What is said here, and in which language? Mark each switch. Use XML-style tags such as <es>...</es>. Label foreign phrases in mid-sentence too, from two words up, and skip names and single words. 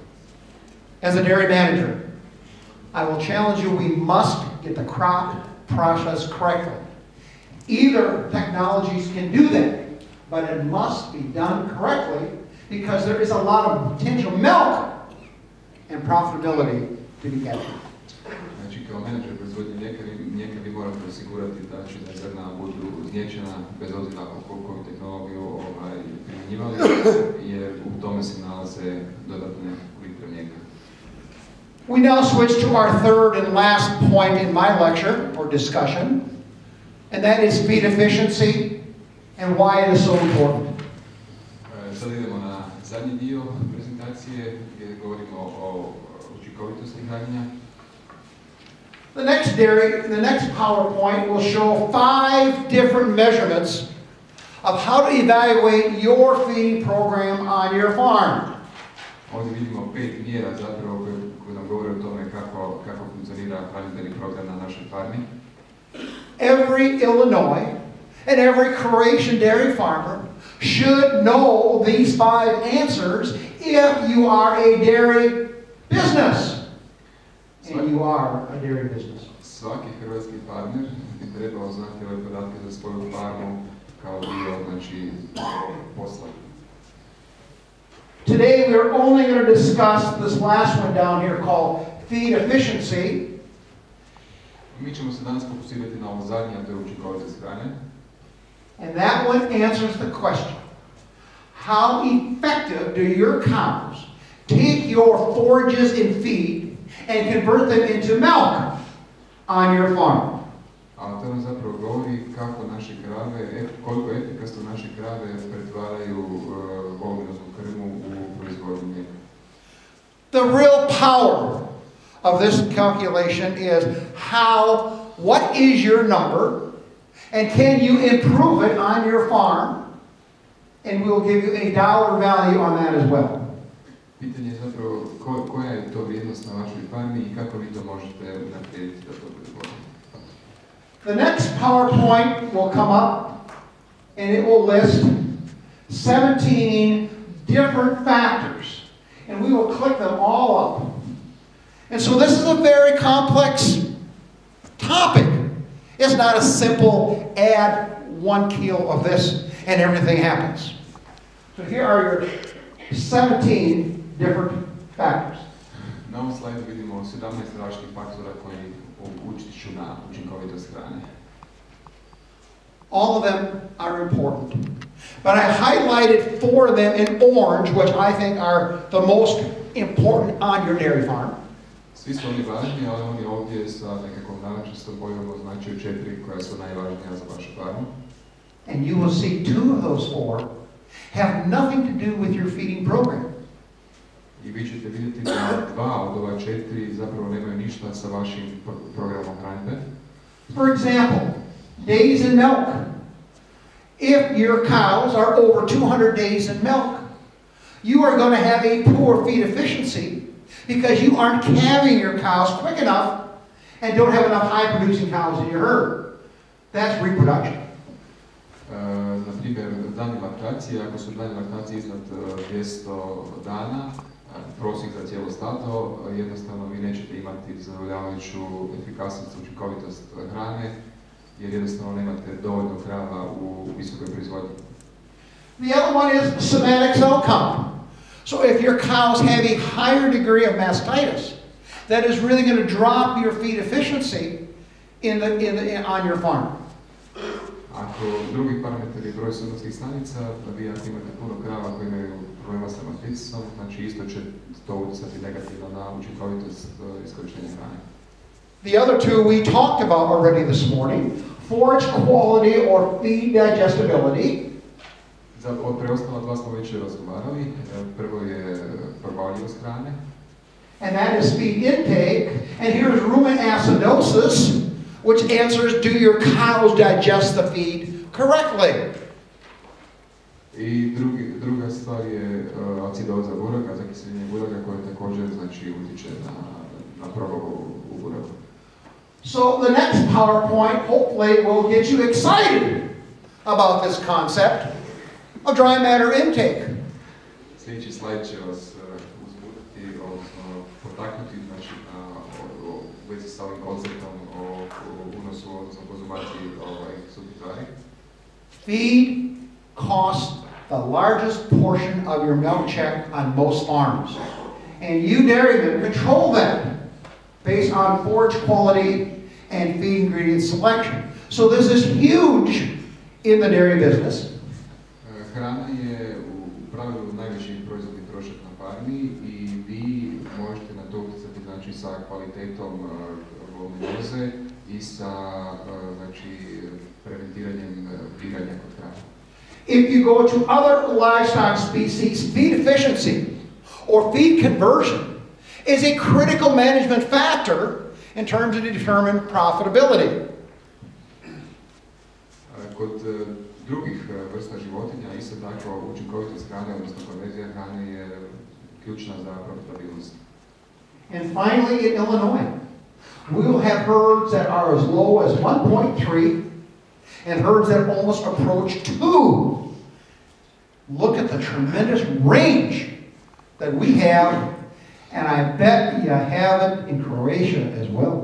<en>As a dairy manager, I will challenge you, we must get the crop processed correctly. Either technologies can do that, but it must be done correctly because there is a lot of potential milk and profitability to be captured.</en> <hr>Znači, kao menadžer proizvodnje mlijeka vi morate osigurati da će zrna budu znječena bez obzira koju tehnologiju primjenjivali, jer u tome se nalaze dodatne litre mlijeka.</hr> <en>We now switch to our third and last point in my lecture or discussion, and that is feed efficiency and why it is so important.</en> <hr>Sad idemo na zadnji dio prezentacije gdje govorimo o učinkovitosti hranjenja.</hr> <en>The next PowerPoint will show 5 different measurements of how to evaluate your feeding program on your farm.</en> <hr>Ovdje vidimo 5 mjera zapravo koje nam govore o tome kako funkcionira hranidbeni program na našoj farmi.</hr> <en>Every Illinois and every Croatian dairy farmer should know these 5 answers if you are a dairy business. And you are a dairy business.</en> <hr>Svaki hrvatski farmer bi trebao znati ove podatke za svoju farmu kao dio, znači, posla.</hr> <en>Today we are only going to discuss this last one down here called feed efficiency.</en> <hr>Mi ćemo se danas fokusirati na ovo zadnje, a to je učinkovitost hrane.</hr> <en>And that one answers the question, how effective do your cows take your forages and feed and convert them into milk on your farm?</en> <hr>A to nam zapravo govori kako naše krave, koliko efikasno naše krave pretvaraju volumoznu krmu u proizvodnju mlijeka.</hr> <en>The real power of this calculation is what is your number, and can you improve it on your farm, and we'll give you a dollar value on that as well.</en> <hr>Pitanje je zapravo koja je to vrijednost na vašoj farmi i kako vi to možete naprijediti da to bude bolje.</hr> <en>The next PowerPoint will come up, and it will list 17 different factors, and we will click them all up. And so this is a very complex topic. It's not a simple add 1 kilo of this and everything happens. So here are your 17 different factors.</en> <hr>Na ovom slajdu vidimo 17 različitih faktora koji utječu na učinkovitost hrane.</hr> <en>All of them are important. But I highlighted 4 of them in orange, which I think are the most important on your dairy farm.</en> <hr>Svi su oni važni, ali oni ovdje sa nekakvom narančastom bojom označuju 4 koja su najvažnija za vašu farmu.</hr> <en>And you will see 2 of those 4 have nothing to do with your feeding program.</en> <hr>I vi ćete vidjeti da 2 od ova 4 zapravo nemaju ništa sa vašim programom hranidbe.</hr> <en>For example, days in milk. If your cows are over 200 days in milk, you are going to have a poor feed efficiency because you aren't calving your cows quick enough and don't have enough high-producing cows in your herd. That's reproduction.</en> <hr>Na primjer, dani laktacije, ako su dani laktacije iznad 200 dana, prosjek za cijelo stato, jednostavno vi nećete imati zadovoljavajuću efikasnost i učinkovitost hrane, jer jednostavno nemate dovoljno krava u visokoj proizvodnji.</hr> <en>The other one is somatic cell count. So if your cows have a higher degree of mastitis, that is really going to drop your feed efficiency on your farm.</en> <hr>Ako drugi parametar je broj sunetskih stanica, da vi ako imate puno krava koji imaju problema sa matricom, znači isto će to utjecati negativno na učinkovitost iskorištenja hrane.</hr> <en>The other two we talked about already this morning, forage quality or feed digestibility.</en> <hr>Od preostala dva smo već razgovarali. Prvo je probavljivost hrane.</hr> <en>And that is feed intake. And here's rumen acidosis, which answers, do your cows digest the feed correctly?</en> <hr>I druga stvar je acidoza buraga, zakiseljenje buraga koje također znači utječe na probavu u buragu.</hr> <en>So the next PowerPoint hopefully will get you excited about this concept of dry matter intake.</en> <hr>Sljedeći slajd će vas uzbuditi, odnosno potaknuti znači, u vezi sa ovim konceptom o unosu, odnosno konzumaciji suhih tvari.</hr> <en>Feed costs the largest portion of your milk check on most farms. And you dairymen control that based on forage quality and feed ingredient selection. So this is huge in the dairy business.</en> <hr>Hrana je u pravilu najveći proizvodni trošak na farmi i vi možete na to utjecati znači, sa kvalitetom voluminoze i sa znači, preventiranjem biranja kod hrane.</hr> <en>If you go to other livestock species, feed efficiency or feed conversion is a critical management factor in terms of determine profitability.</en> <hr>Kod drugih vrsta životinja isto tako učinkovitost hrane, odnosno konverzija hrane je ključna za profitabilnost.</hr> <en>And finally, in Illinois, we will have herds that are as low as 1.3 and herds that almost approach 2. Look at the tremendous range that we have, and I bet you have it in Croatia as well.</en>